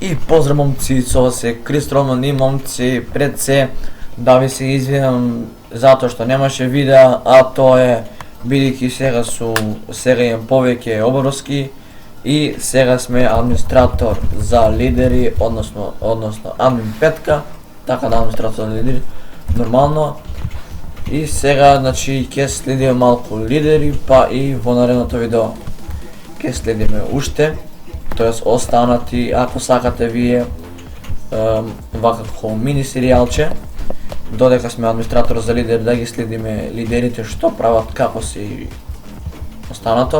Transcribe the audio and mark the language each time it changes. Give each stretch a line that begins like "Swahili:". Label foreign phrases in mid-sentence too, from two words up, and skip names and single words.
Serbian: Pozdrav momci, zove se Chris Roman i momci, pred se da vi se izvinjam zato što nemaše videa, a to je
Macedonian: бидејќи сега имам повеќе обврски и сега сме администратор за лидери, односно админ петка, така да администратор за лидери, нормално. И сега, значи, ќе следиме малку лидери, па и во наредното видео ќе следиме уште, тоест останати, ако сакате вие вакако мини серијалче, додека сме администратор за лидери, да ги следиме лидерите што прават, како се и останато.